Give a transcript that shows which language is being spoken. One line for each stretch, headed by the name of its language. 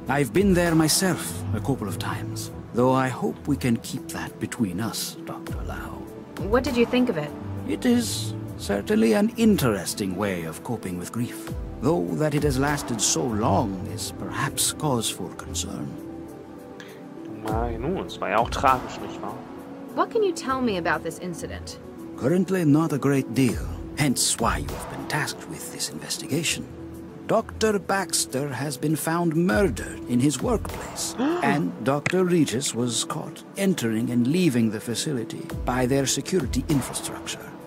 English: I've been there myself a couple of times. Though I hope we can keep that between us, Dr. Lau. What did you think of it? It is certainly an interesting way of coping with grief. Though that it has lasted so long is perhaps cause for concern.
German: Nun, es war ja auch tragisch, nicht wahr?
English: What can you tell me about this incident? Currently not a great deal, hence why you have been tasked with this investigation. Dr. Baxter has been found murdered in his workplace, and Dr. Regis was caught entering and leaving the facility by their security infrastructure.